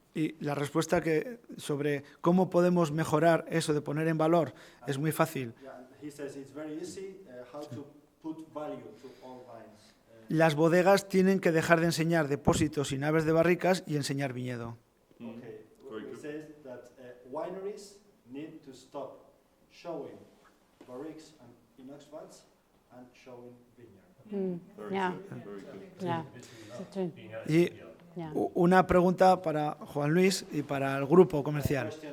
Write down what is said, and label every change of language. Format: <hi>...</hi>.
<es>Y la respuesta sobre cómo podemos mejorar eso de poner en valor es muy fácil.</es> <en>He says it's very easy how to put value to all vines.</en> <es>Las bodegas tienen que dejar de enseñar depósitos y naves de barricas y enseñar viñedo.</es> <en>Okay, he says that wineries need to stop showing barriques and inox vats and showing vineyard. Yeah. Yeah.</en> <es>Y una pregunta para Juan Luis y para el grupo comercial.</es>